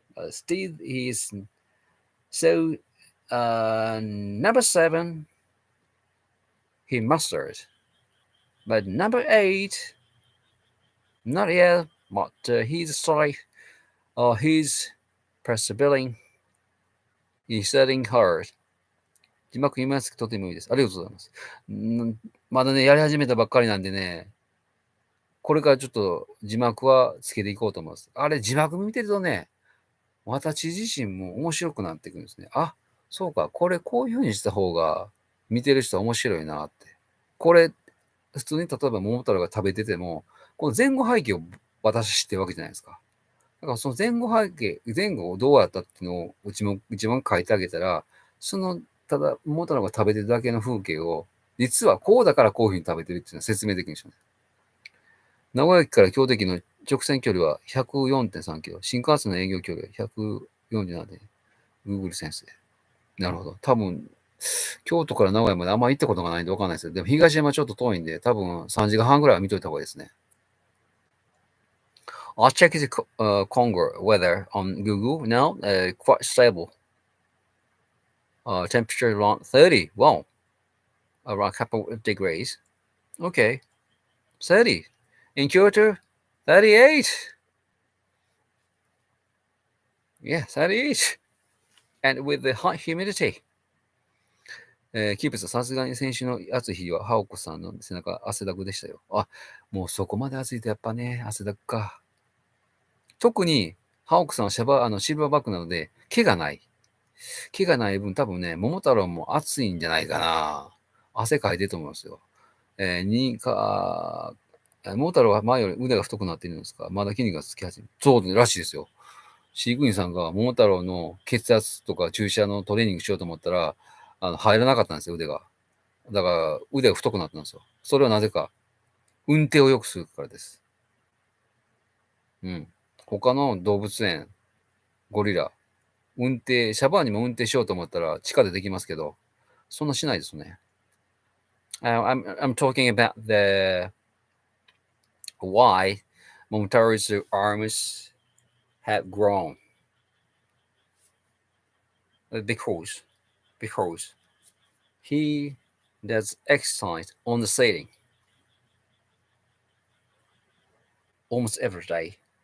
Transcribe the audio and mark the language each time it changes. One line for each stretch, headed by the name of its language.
English: Still, he's so number 7 he mastered, but number 8 not yet. But he's sorry, he's persevering. He's studying hard.
Japanese: 字幕見ますとてもいいです。ありがとうございます。まだね、やり始めたばっかりなんでね、これからちょっと字幕はつけていこうと思います。あれ、字幕見てるとね、私自身も面白くなってくるんですね。あ、そうか、これこういう風にした方が見てる人は面白いなって。これ、普通に例えば桃太郎が食べてても、この前後背景を私知ってるわけじゃないですか。だからその前後背景、前後をどうやったっていうのを一番書いてあげたら、その、ただ桃太郎が食べてるだけの風景を、実はこうだからこういう風に食べてるっていうのは説明できるんですよね。名古屋駅から京都駅の直線距離は104.3キロ。新幹線の営業距離は147で、Google 先生。なるほど。多分、京都から名古屋まであんま行ったことがないんでわかんないですけど、でも東山ちょっと遠いんで、多分3時間半ぐらいは見といた方がいいですね。
English: I'll check the Congo weather on Google now. Quite stable. Temperature around 30. Wow. Around a couple of degrees. Okay. 30. In Kyoto, 38. Yeah, 38. And with the high humidity.
Japanese: キープさん、さすがに先週の暑い日は、ハオコさんの背中、汗だくでしたよ。あ、もうそこまで暑いとやっぱね、汗だくか。特に、ハオコさんはシルバーバックなので、毛がない。毛がない分、多分ね、桃太郎も暑いんじゃないかな。汗かいてると思いますよ。桃太郎は前より腕が太くなっているんですか？まだ筋肉がつき始める。そうらしいですよ。飼育員さんが桃太郎の血圧とか注射のトレーニングしようと思ったら、入らなかったんですよ、腕が。だから、腕が太くなったんですよ。それはなぜか、運転を良くするからです。うん。他の動物園、ゴリラ、シャバーにも運転しようと思ったら地下でできますけど、そんなしないですね。
English: I'm talking about the why Momotaro's arms have grown. Because he does exercise on the ceiling almost every day.